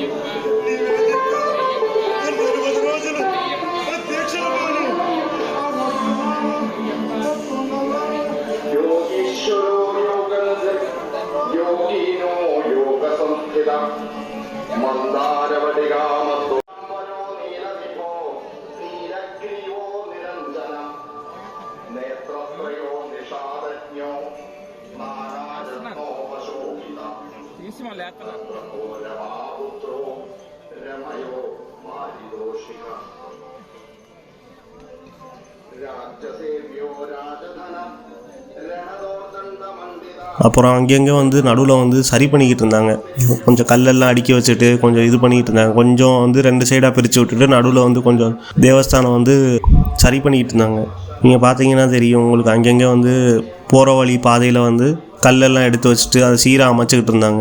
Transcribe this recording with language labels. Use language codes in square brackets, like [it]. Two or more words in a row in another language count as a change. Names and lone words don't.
[sa] യോഗീശ്വരോ യോഗനിധി യോഗീനോ യോഗസംസ്ഥിത മന്ദാരവടികാമത്തോ നീലനിഭോ നീലഗ്രീവോ നിരഞ്ജന നേത്രത്രയോ നിഷാദജ്ഞോ നാനാരത്നോപശോഭിത രമാപുത്രോ രമയോ മാരിദോഷിക രാജസേവ്യോ രാജധന [ta] அப்புறம் அங்கங்கே வந்து நடுவில் வந்து சரி பண்ணிக்கிட்டு இருந்தாங்க. கொஞ்சம் கல்லெல்லாம் அடுக்கி வச்சுட்டு கொஞ்சம் இது பண்ணிக்கிட்டு இருந்தாங்க. கொஞ்சம் வந்து 2 சைடாக பிரித்து விட்டுட்டு நடுவில் வந்து கொஞ்சம் தேவஸ்தானம் வந்து சரி பண்ணிக்கிட்டு இருந்தாங்க. நீங்கள் பார்த்தீங்கன்னா தெரியும் உங்களுக்கு, அங்கங்கே வந்து போகிற வழி பாதையில் வந்து கல்லெல்லாம் எடுத்து வச்சுட்டு அதை சீராக அமைச்சிக்கிட்டு இருந்தாங்க.